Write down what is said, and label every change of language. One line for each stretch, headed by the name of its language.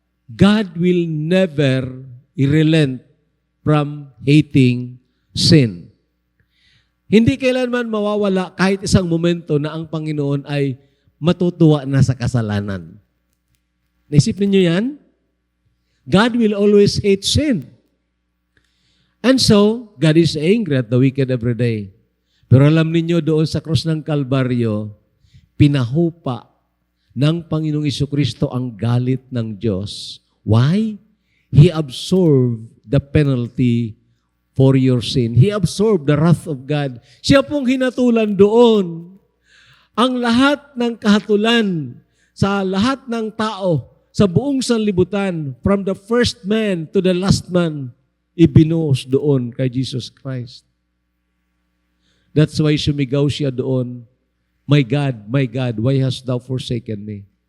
English: God will never relent from hating sin.
Filipino: Hindi kailanman mawawala kahit isang momento na ang Panginoon ay matutuwa na sa kasalanan. Naisip ninyo yan?
English: God will always hate sin. And so, God is angry at the wicked every day.
Filipino: Pero alam ninyo, doon sa krus ng Kalbaryo, pinahupa ng Panginoong Jesucristo ang galit ng Diyos.
English: Why? He absorbed the penalty for your sin. He absorbed the wrath of God.
Filipino: Siya pong hinatulan doon. Ang lahat ng kahatulan sa lahat ng tao, sa buong sanlibutan,
English: from the first man to the last man,
Filipino: ibinuhos doon kay Jesus Christ.
English: That's why
Filipino: sumigaw siya doon,
English: my God, why hast thou forsaken me?